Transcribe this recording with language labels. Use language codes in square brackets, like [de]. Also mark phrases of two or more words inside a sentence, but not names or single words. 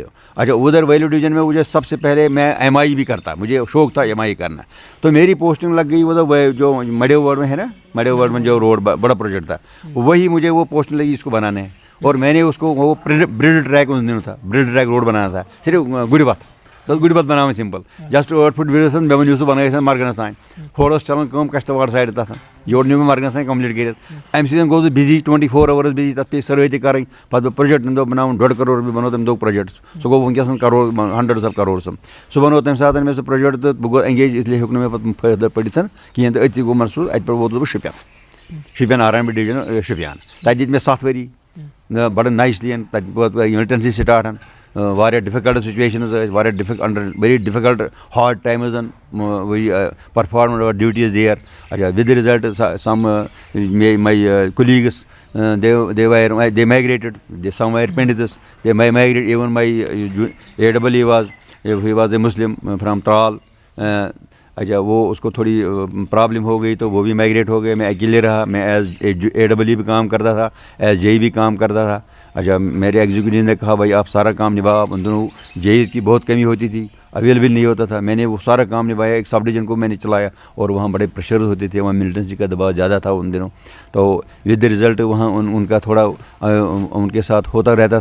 [ur] اچھا ادھر ویلو ڈویژن میں مجھے سب سے پہلے میں MI بھی کرتا مجھے شوق تھا MI کرنا تو میری پوسٹنگ لگ گئی ادھر جو مڈیو وارڈ میں ہے نا مڈیو وارڈ میں جو روڈ بڑا پروجیکٹ تھا وہی مجھے وہ پوسٹنگ لگی اس کو بنانے اور میں نے اس کو وہ [en] bird track [ur] ان دنوں تھا [en] bird track road [ur] بنانا تھا صرف [ks] گُرِ وتھ گُرِ وتھ بناوٕنۍ [en] simple just 8 feet width [ks] مےٚ ؤنِو سُہ بنٲیِتھ مرگنس تانۍ ہورٕ ٲس چلان کٲم کشتواڑ سایڈٕ تتھ یورٕ نیوٗ مےٚ مرگنس تانۍ کمپلیٖٹ کٔرِتھ اَمہِ سۭتۍ گوٚو سُہ بِزی [en] 24 hours [ks] بِزی تتھ پیٚیہِ سٔروے تہِ کَرٕنۍ پتہٕ گوٚو پروجیکٹ تَمہِ دۄہ بناوُن 1.5 crore رۄپیہِ بنوو تَمہِ دۄہ پروجیکٹ سُہ گوٚو وٕنکیٚس کرور [en] hundreds of crores [ks] سُہ بنوو تَمہِ ساتہٕ مےٚ سُہ پروجیکٹ تہٕ بہٕ گوٚو انگیج اسلیے ہیوٚک نہٕ مےٚ پتہٕ فٔردر پٔرِتھ کِہیٖنۍ تہٕ أتھی گوٚو منصوٗر اَتہِ پٮ۪ٹھ ووتُس بہٕ شُپین RM ڈِوِجن شُپین تَتہِ دِتۍ مےٚ 7 ؤری بڑٕ نایسلی تَتہِ ووت [en] militancy start [ks] واریاہ [en] difficult situations [ks] ٲسۍ واریاہ [en] under very difficult hard times perform our duties there [ur] اچھا [en] with result some my colleagues they migrated some were Pandits they migrated even my AEE was a Muslim from Tral [ur] اچھا وہ اس کو تھوڑی پرابلم ہو گئی تو وہ بھی مائگریٹ ہو گئے میں اکیلے رہا میں [en] as AEE [ur] بھی کام کرتا تھا [en] as JE [ur] بھی کام کرتا تھا اچھا میرے ایگزیکٹو نے کہا بھائی آپ سارا کام نبھاؤ ان دونوں JEs کی بہت کمی ہوتی تھی اویلیبل نہیں ہوتا تھا میں نے وہ سارا کام نبھایا ایک سب ڈویژن کو میں نے چلایا اور وہاں بڑے پریشرز ہوتے تھے وہاں ملٹنسی کا دباؤ زیادہ تھا ان دنوں تو [en] with result [ur] وہاں ان کا تھوڑا ان کے ساتھ ہوتا رہتا